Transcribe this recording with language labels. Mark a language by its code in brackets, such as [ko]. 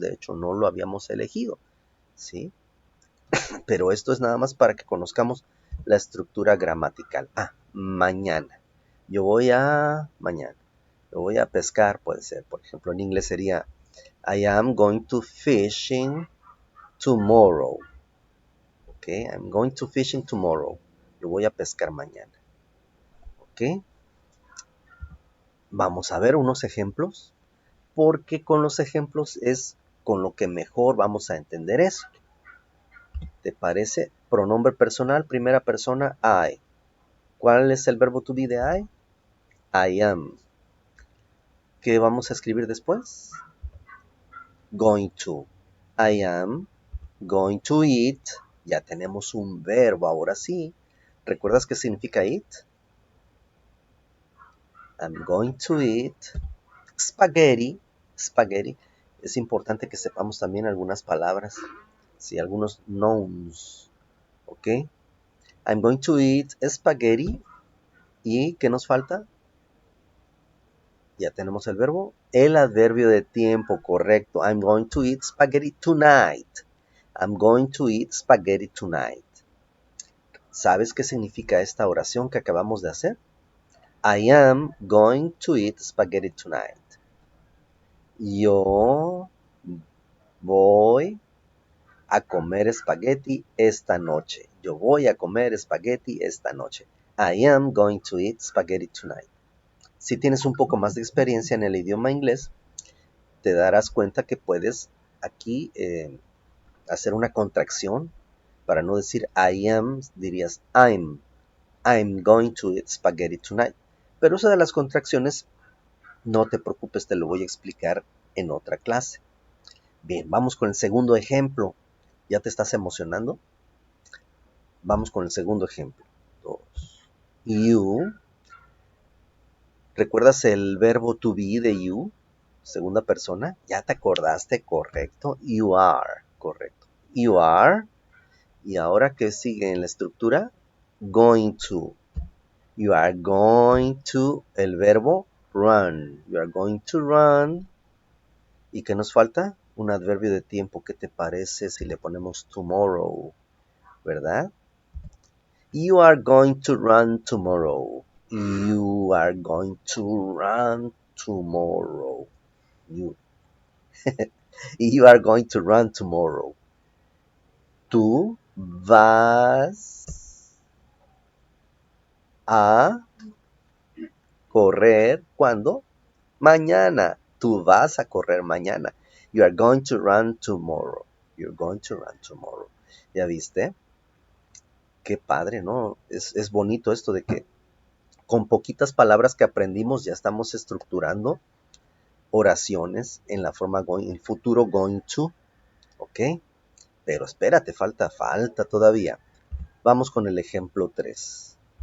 [es] De hecho, no lo habíamos elegido, ¿sí? Pero esto es nada más para que conozcamos la estructura gramatical. Mañana. Yo voy a... Mañana. Yo voy a pescar, puede ser. Por ejemplo, en inglés sería [en] I am going to fishing tomorrow. Ok, I'm going to fishing tomorrow. [es] Yo voy a pescar mañana. Ok. Vamos a ver unos ejemplos, porque con los ejemplos es con lo que mejor vamos a entender esto. ¿Te parece? Pronombre personal, primera persona, I. ¿Cuál es el verbo to be de I? [en] I am. [es] ¿Qué vamos a escribir después? [en] Going to. I am going to eat. [es] Ya tenemos un verbo, ahora sí. ¿Recuerdas qué significa eat? [en] I'm going to eat spaghetti. Spaghetti. [es] Es importante que sepamos también algunas palabras. Sí, algunos nouns. ¿Ok? [en] I'm going to eat spaghetti. [es] ¿Y qué nos falta? Ya tenemos el verbo. El adverbio de tiempo, correcto. [en] I'm going to eat spaghetti tonight. I'm going to eat spaghetti tonight. [es] ¿Sabes qué significa esta oración que acabamos de hacer? [en] I am going to eat spaghetti tonight. [es] Yo voy a comer espagueti esta noche. Yo voy a comer espagueti esta noche. [en] I am going to eat spaghetti tonight. [es] Si tienes un poco más de experiencia en el idioma inglés, te darás cuenta que puedes aquí hacer una contracción. Para no decir I am, dirías [en] I'm going to eat spaghetti tonight. [es] Pero eso de las contracciones, no te preocupes, te lo voy a explicar en otra clase. Bien, vamos con el segundo ejemplo. ¿Ya te estás emocionando? Vamos con el segundo ejemplo. You. ¿Recuerdas el verbo to be de you? Segunda persona. ¿Ya te acordaste? Correcto. [en] You are. [es] Correcto. You are. ¿Y ahora qué sigue en la estructura? [en] Going to. You are going to. [es] El verbo run. [en] You are going to run. [es] ¿Y qué nos falta? Un adverbio de tiempo. ¿Qué te parece si le ponemos tomorrow? ¿Verdad? [en] You are going to run tomorrow. You are going to run tomorrow. You. You are going to run tomorrow. [es] Tú vas a correr, ¿cuándo? Mañana. Tú vas a correr mañana. [en] You are going to run tomorrow. You're going to run tomorrow. [es] ¿Ya viste? Qué padre, ¿no? Es bonito esto de que con poquitas palabras que aprendimos ya estamos estructurando oraciones en la forma going, el futuro going to, ¿ok? Pero espérate, falta todavía. Vamos con el ejemplo 3.